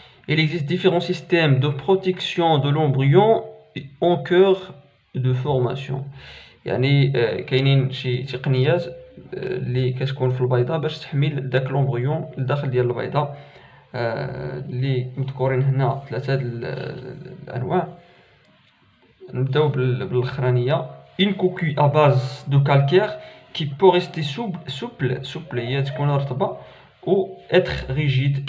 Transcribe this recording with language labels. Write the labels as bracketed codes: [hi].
[fr] Il existe différents systèmes de protection de l'embryon en cœur de formation. [ar] يعني كاينين شي تقنيات اللي كتكون في البيضة باش تحمل داك لومبريون لداخل ديال البيضة اللي مذكورين هنا ثلاثة الأنواع. نبداو بالأخرانية. [fr] Une coquille à base de calcaire qui peut rester souple [ar] هي تكون رطبة [fr] ou être rigide.